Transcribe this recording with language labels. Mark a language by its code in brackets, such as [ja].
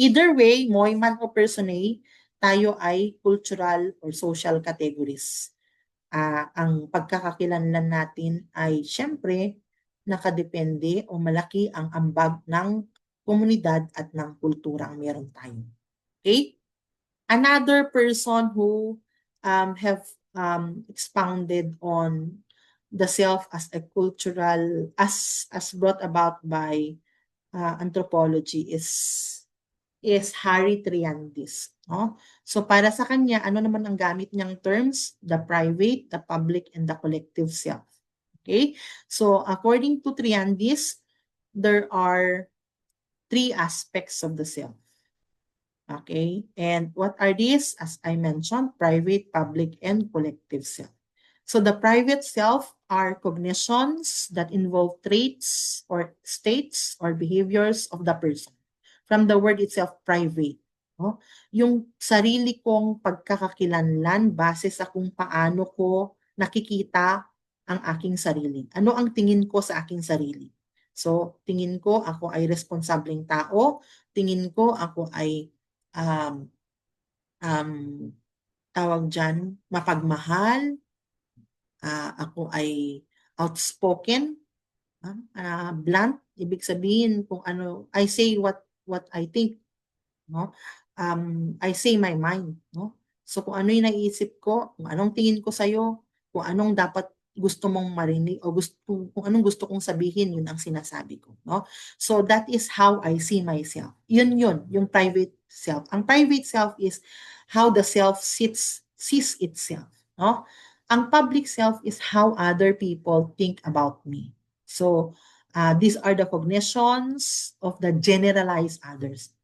[en] Either way, moi man o personae, [tl] tayo ay [en] cultural or social categories. [tl] Ang pagkakakilanlan natin ay syempre nakadepende o malaki ang ambag ng komunidad at ng kultura ang meron tayo. [en] Okay? Another person who have expounded on the self as a cultural, as brought about by anthropology is Harry Triandis. [tl] No? So para sa kanya, ano naman ang gamit niyang terms? [en] The private, the public, and the collective self. Okay? So according to Triandis, there are three aspects of the self. Okay? And what are these? As I mentioned, private, public, and collective self. So the private self are cognitions that involve traits or states or behaviors of the person. From the word itself, private. No? [tl] Yung sarili kong pagkakakilanlan base sa kung paano ko nakikita ang aking sarili. Ano ang tingin ko sa aking sarili? So, tingin ko ako ay responsableng tao. Tingin ko ako ay um, um, tawag dyan, mapagmahal. Ako ay [en] outspoken, blunt, [tl] ibig sabihin kung ano, [en] I say what I think, no? I say my mind, no? [tl] So kung ano yung naiisip ko, kung anong tingin ko sa'yo, kung anong dapat gusto mong marinig o kung anong gusto kong sabihin, yun ang sinasabi ko, no? [en] So that is how I see myself. [tl] Yun, yung [en] private self. Ang private self is how the self sees itself, no? Ang public self is how other people think about me. So these are the cognitions of the generalized others.